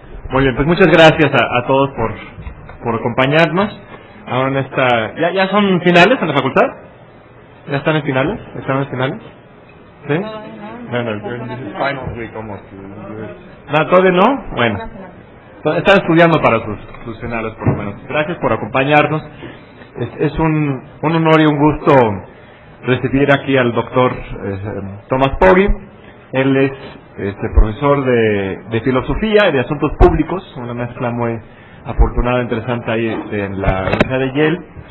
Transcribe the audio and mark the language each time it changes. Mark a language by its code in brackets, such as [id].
[es] Muy bien, pues muchas gracias a todos por acompañarnos. Ahora en esta... ¿Ya son finales en la facultad? ¿Ya están en finales? ¿Están en finales? ¿Sí? [en] No, this is final week almost. [es] ¿No, todavía no? Bueno. Están estudiando para sus finales por lo menos. Gracias por acompañarnos. Es un honor y un gusto recibir aquí al doctor Thomas Pogge. Él es profesor de filosofía y de asuntos públicos, una mezcla muy afortunada e interesante ahí en la Universidad de Yale.